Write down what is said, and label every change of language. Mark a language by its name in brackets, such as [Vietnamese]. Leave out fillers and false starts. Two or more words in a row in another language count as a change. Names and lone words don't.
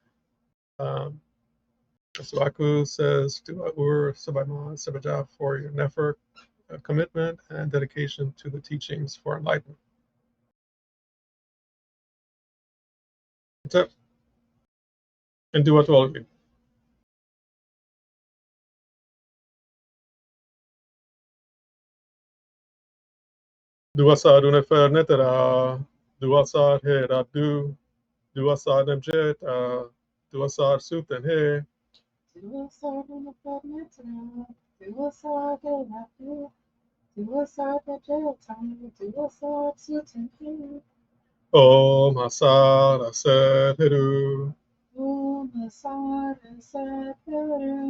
[English] Suaku says, Dua Sabaima Sabaja for your nefer commitment and dedication to the teachings for enlightenment. What's up? And Dua to all of you. Dua sa nefer netera, Dua sa he radu, Dua sa nemjet, Dua sa sutan he. Om Asara Setheru. Om Asara Setheru.